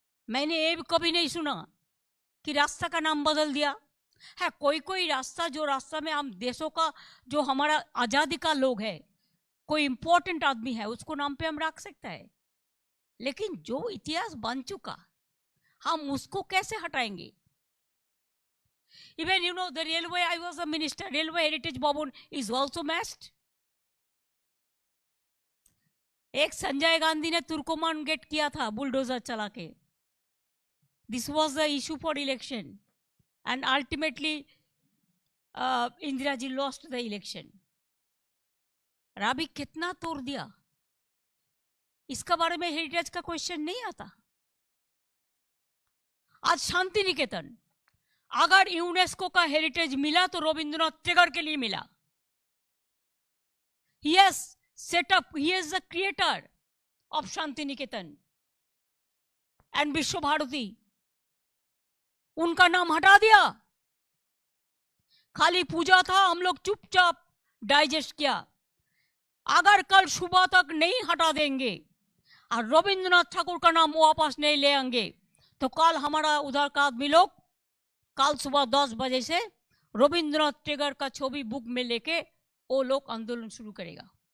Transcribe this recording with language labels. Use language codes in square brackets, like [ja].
[hi] मैंने ये भी कभी नहीं सुना कि रास्ता का नाम बदल दिया है। कोई कोई रास्ता, जो रास्ता में हम देशों का, जो हमारा आजादी का लोग है, कोई इंपॉर्टेंट आदमी है, उसको नाम पे हम रख सकते हैं, लेकिन जो इतिहास बन चुका हम उसको कैसे हटाएंगे? [en] Even the railway, I was a minister, railway heritage Bhavan is also messed. [hi] एक संजय गांधी ने तुर्कोमान गेट किया था बुलडोजर चला के। [en] This was the issue for election, and ultimately Indira ji lost the election. [hi] राबी कितना तोड़ दिया, इसका बारे में हेरिटेज का क्वेश्चन नहीं आता। आज शांति निकेतन, अगर यूनेस्को का हेरिटेज मिला तो रविंद्रनाथ टैगोर के लिए मिला। [en] He has set up, he is the creator of Shantiniketan and Vishwa Bharati. [hi] उनका नाम हटा दिया, खाली पूजा था, हम लोग चुपचाप डाइजेस्ट किया। अगर कल सुबह तक नहीं हटा देंगे और रविंद्रनाथ ठाकुर का नाम वापस नहीं ले आएंगे तो कल हमारा उधर का आदमी लोग कल सुबह 10 बजे से रविंद्रनाथ टैगोर का छवि बुक में लेके वो लोग आंदोलन शुरू करेगा।